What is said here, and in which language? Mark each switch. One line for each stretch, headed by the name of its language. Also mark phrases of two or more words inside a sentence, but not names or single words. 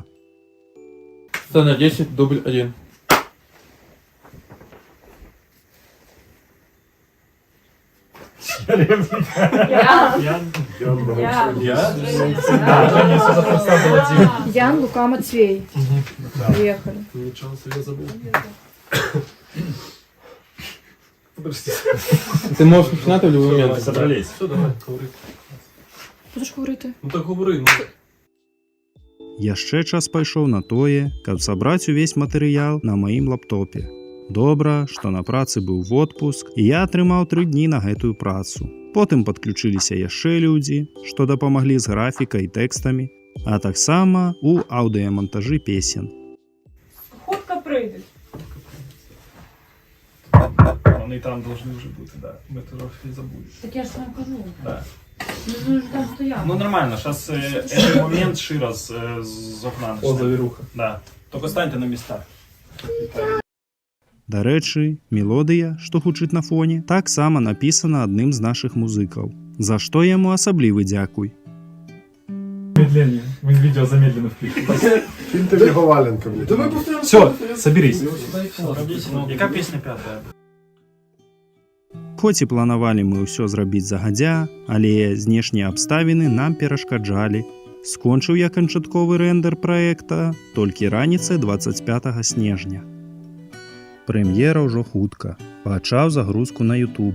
Belarusian: Сцена 10, дубль 1. Ян, Лука, Матвей.
Russian: Приехали.
Ukrainian: Нічого собі забув. Ти можеш починати в будь-який момент.
Russian: Собрались. Все, давай, говори.
Ukrainian: Будеш говорити?
Russian: Ну так говори, ну.
Belarusian: Яшчэ час пайшоў на тое, каб сабраць увесь матэрыял на маім лаптопе. Добра, што на працы быў водпуск, і я атрымаў 3 дні на гэтую працу. Потым падключыліся яшчэ людзі, што дапамаглі з графікай і тэкстамі, а таксама у аўдыямантажы песен.
Ukrainian: Хутка прийдуть. Вони там должны вже бути, да. Ми трохи забули. Так я ж вам кажу.
Russian: Да.
Ukrainian: Ну, там стояв.
Russian: Ну нормально, сейчас этот момент Шира з окна О, начинает.
Belarusian: завіруха.
Russian: Да. Только станьте на местах.
Belarusian: Дарэчы, мелодыя, што гучыць на фоне, таксама напісана адным з нашых музыкаў. За што яму асаблівы дзякуй.
Russian: Медленнее. Мы видео замедленно включили.
Ukrainian: Він тобі Говаленко, блядь.
Russian: Все, соберись.
Ukrainian: Яка песня пятая?
Belarusian: Хоць і планавалі мы ўсё зрабіць загадзя, але знешнія абставіны нам перашкаджалі. Скончыў я канчатковы рэндэр праекта толькі раніцай 25 снежня. Прэм'ера ўжо хутка. Пачаў загрузку на YouTube.